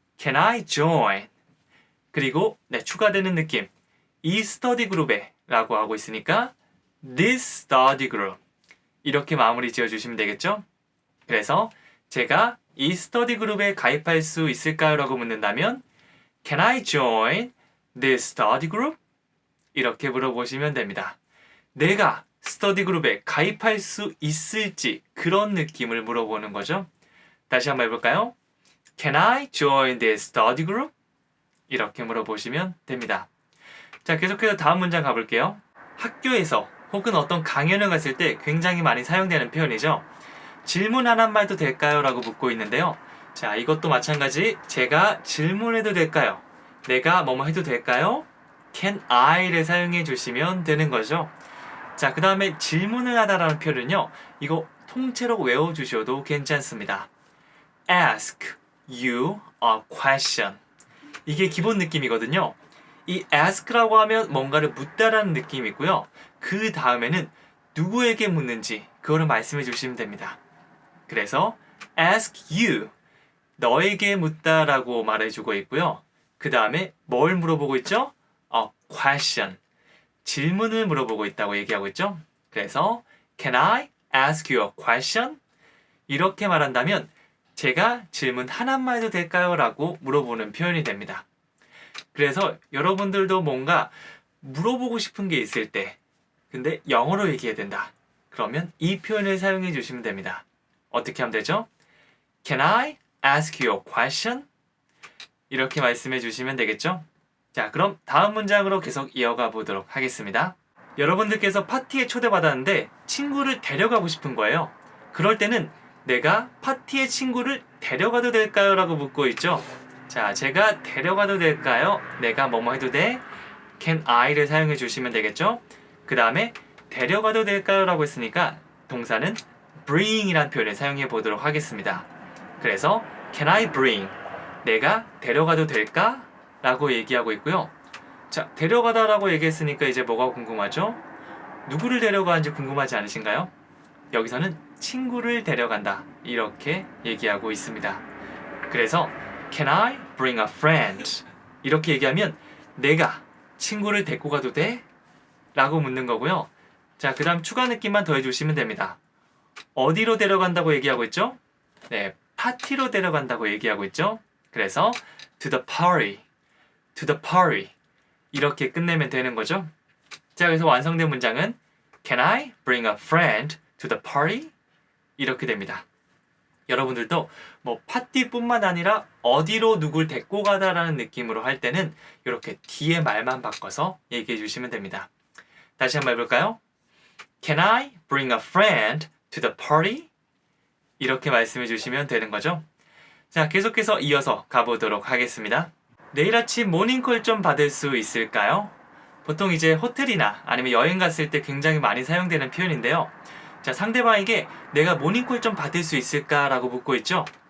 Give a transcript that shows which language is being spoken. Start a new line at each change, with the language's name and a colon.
English: Can I join?
Korean: 그리고 추가되는 느낌. 이 스터디 그룹에 라고 하고 있으니까
English: This study group.
Korean: 이렇게 마무리 지어주시면 되겠죠? 그래서 제가 이 스터디 그룹에 가입할 수 있을까요? 라고 묻는다면
English: Can I join this study group?
Korean: 이렇게 물어보시면 됩니다. 내가 스터디 그룹에 가입할 수 있을지 그런 느낌을 물어보는 거죠. 다시 한번 해볼까요?
English: Can I join this study group?
Korean: 이렇게 물어보시면 됩니다. 자, 계속해서 다음 문장 가볼게요. 학교에서 혹은 어떤 강연을 갔을 때 굉장히 많이 사용되는 표현이죠. 질문 하나만 해도 될까요? 라고 묻고 있는데요. 자, 이것도 마찬가지. 제가 질문해도 될까요? 내가 뭐뭐 해도 될까요? Can I를 사용해 주시면 되는 거죠. 자, 그 다음에 질문을 하다라는 표현은요. 이거 통째로 외워주셔도 괜찮습니다.
English: Ask you a question.
Korean: 이게 기본 느낌이거든요. 이 ask라고 하면 뭔가를 묻다라는 느낌이 있고요. 그 다음에는 누구에게 묻는지 그거를 말씀해 주시면 됩니다. 그래서 ask you, 너에게 묻다라고 말해주고 있고요. 그 다음에 뭘 물어보고 있죠? A question, 질문을 물어보고 있다고 얘기하고 있죠.
English: 그래서 Can I ask you a question?
Korean: 이렇게 말한다면 제가 질문 하나만 해도 될까요? 라고 물어보는 표현이 됩니다. 그래서 여러분들도 뭔가 물어보고 싶은 게 있을 때 근데 영어로 얘기해야 된다. 그러면 이 표현을 사용해 주시면 됩니다. 어떻게 하면 되죠?
English: Can I ask you a question?
Korean: 이렇게 말씀해 주시면 되겠죠? 자, 그럼 다음 문장으로 계속 이어가 보도록 하겠습니다. 여러분들께서 파티에 초대받았는데 친구를 데려가고 싶은 거예요. 그럴 때는 내가 파티에 친구를 데려가도 될까요? 라고 묻고 있죠. 자, 제가 데려가도 될까요? 내가 뭐뭐 해도 돼? Can I를 사용해 주시면 되겠죠? 그 다음에 데려가도 될까요? 라고 했으니까 동사는 bring이라는 표현을 사용해 보도록 하겠습니다.
English: 그래서 Can I bring?
Korean: 내가 데려가도 될까? 라고 얘기하고 있고요. 자, 데려가다 라고 얘기했으니까 이제 뭐가 궁금하죠? 누구를 데려가는지 궁금하지 않으신가요? 여기서는 친구를 데려간다 이렇게 얘기하고 있습니다.
English: 그래서 Can I bring a friend?
Korean: 이렇게 얘기하면 내가 친구를 데리고 가도 돼? 라고 묻는 거고요. 자, 그 다음 추가 느낌만 더해주시면 됩니다. 어디로 데려간다고 얘기하고 있죠? 네, 파티로 데려간다고 얘기하고 있죠. 그래서
English: to the party, to the party
Korean: 이렇게 끝내면 되는 거죠. 자, 그래서 완성된 문장은
English: Can I bring a friend to the party?
Korean: 이렇게 됩니다. 여러분들도 뭐 파티뿐만 아니라 어디로 누굴 데리고 가다라는 느낌으로 할 때는 이렇게 뒤에 말만 바꿔서 얘기해 주시면 됩니다. 다시 한번 해볼까요?
English: Can I bring a friend to the party?
Korean: 이렇게 말씀해 주시면 되는 거죠. 자, 계속해서 이어서 가보도록 하겠습니다. 내일 아침 모닝콜 좀 받을 수 있을까요? 보통 이제 호텔이나 아니면 여행 갔을 때 굉장히 많이 사용되는 표현인데요. 자, 상대방에게 내가 모닝콜 좀 받을 수 있을까라고 묻고 있죠.